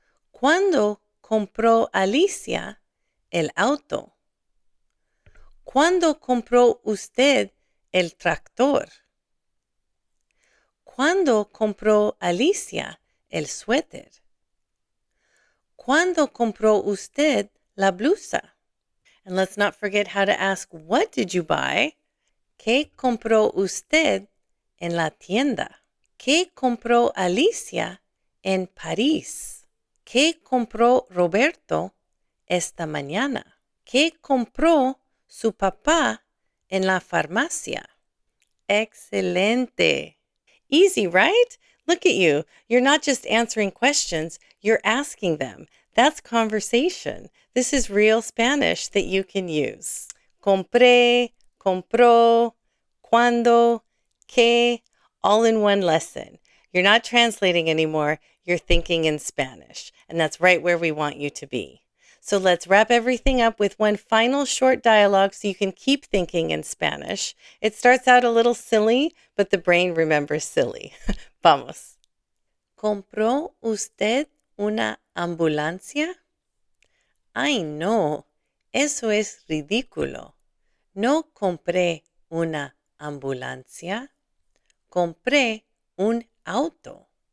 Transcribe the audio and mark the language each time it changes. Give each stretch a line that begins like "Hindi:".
Spanish: ¿Cuándo compró Alicia el auto? ¿Cuándo compró usted el tractor? ¿Cuándo compró Alicia el suéter? ¿Cuándo compró usted la blusa?
English: And let's not forget how to ask, what did you buy?
Spanish: ¿Qué compró usted en la tienda? ¿Qué compró Alicia en París? ¿Qué compró Roberto esta mañana? ¿Qué compró su papá en la farmacia?
English: Excelente. Easy, right? Look at you. You're not just answering questions, you're asking them. That's conversation. This is real Spanish that you can use. Compré, compró, cuándo, qué, all in one lesson. You're not translating anymore, you're thinking in Spanish. And that's right where we want you to be. So let's wrap everything up with one final short dialogue so you can keep thinking in Spanish. It starts out a little silly, but the brain remembers silly.
Spanish: Vamos. ¿Compró usted una ambulancia? Ay, no, eso es ridículo. No compré una ambulancia, compré un auto.